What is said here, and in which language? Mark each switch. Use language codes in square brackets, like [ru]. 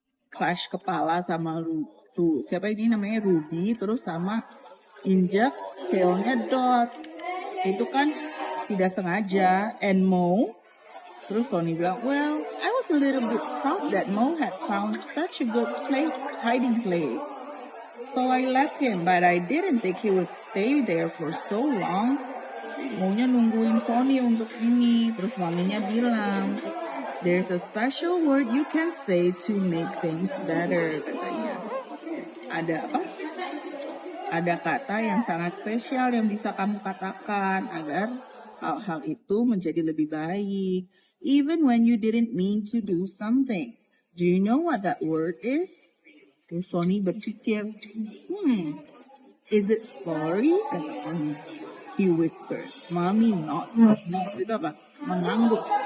[id] Clash kepala sama siapa ini namanya Ruby, terus sama injek tailnya Dot. Itu kan tidak sengaja. [en] And Mo, [id] terus Sonny bilang, [en] well, I was a little bit cross that Mo had found such a good hiding place. So I left him, but I didn't think he would stay there for so long. [id] maunya nungguin Sony untuk ini. Terus maminya bilang, [en] there's a special word you can say to make things better, [id] katanya. Ada apa? Ada kata yang sangat spesial yang bisa kamu katakan agar hal-hal itu menjadi lebih baik. [en] Even when you didn't mean to do something. Do you know what that word is? [id] Terus Sony berpikir, [en] is it sorry? [id] Kata Sony. [en] He whispers. Mommy nods. Nods [id] itu apa? Mengangguk.